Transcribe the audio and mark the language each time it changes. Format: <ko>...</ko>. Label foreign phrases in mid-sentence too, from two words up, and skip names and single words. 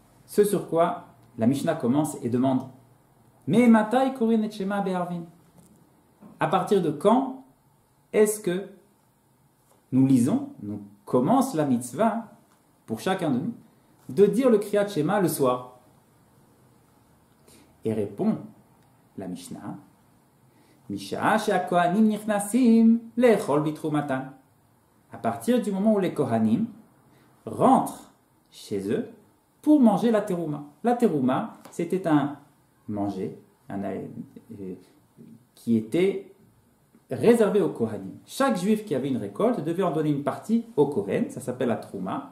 <fr>Ce sur quoi la Mishnah commence et demande mais</fr> <he>מאימתי קורין את שמע בערבין.</he> <fr>À partir de quand est-ce que nous lisons, nous commence la mitzvah pour chacun de nous de dire le Kriyat Shema le soir? Et répond la</fr> <he>Mishnah משעה שהכהנים נכנסים לאכול בתרומתן.</he> <fr>À partir du moment où les Kohanim rentrent chez eux pour manger la terouma. La terouma, c'était un manger qui était réservé aux Kohanim. Chaque juif qui avait une récolte devait en donner une partie au Kohen, ça s'appelle la trouma.</fr>